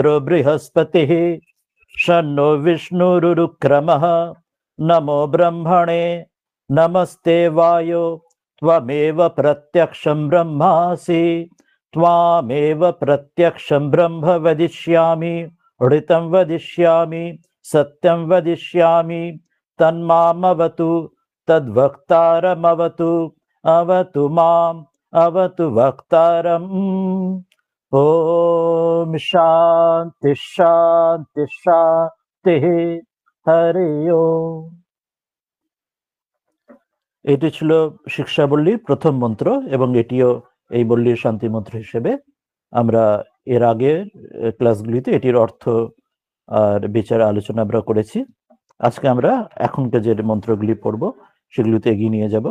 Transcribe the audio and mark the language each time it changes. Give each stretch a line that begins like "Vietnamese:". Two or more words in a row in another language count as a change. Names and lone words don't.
Sanskrit: বৃহস্পতিঃ শন্নো বিষ্ণুরুক্রমঃ নমো ব্রহ্মণে নমস্তে বায়ো ত্বমেব প্রত্যক্ষং ব্রহ্মাসি ত্বমেব প্রত্যক্ষং ব্রহ্ম বদিষ্যামি ঋतं वदिष्यामि सत्यं वदिष्यामि तन्मामवतु तद्वक्तारमवतु अवतु माम् अवतु वक्तारम्। ॐ शान्ति शान्ति शान्तिः। हरि ओम्।
Bangla: এটি ছিল শিক্ষাবল্লীর প্রথম মন্ত্র এবং এটিও এই বল্লীর শান্তি মন্ত্র হিসেবে আমরা এর আগে ক্লাসগুলিতে এটির অর্থ আর বিচার আলোচনা আমরা করেছি। আজকে আমরা এখনকার যে মন্ত্রগুলি পড়ব সেগুলিতে এগিয়ে নিয়ে যাব।